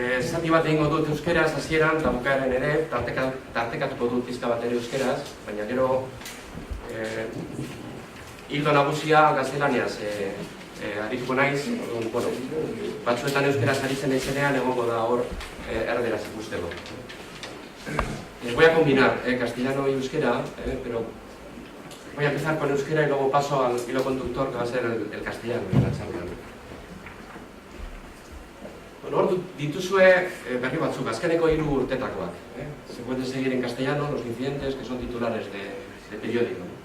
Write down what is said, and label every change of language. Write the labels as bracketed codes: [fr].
[eu] zati bat egingo dut euskeraz hasieran, eta bukaeren ere, tartekatuko dut pizka bat ere euskeraz, baina gero hildo nagusia gaztelaniaz arituko naiz, batzuetan euskeraz aritzen naizenean egongo da hor erderaz ikusteko. [es] Voy a combinar castellano y euskera, pero voy a empezar con euskera y luego paso al hilo conductor que va a ser el castellano en la charla. [eu] Hor dituzue berri batzuk, azkeneko 3 urtetakoak. [es] Se puede seguir en castellano los incidentes que son titulares de periódico.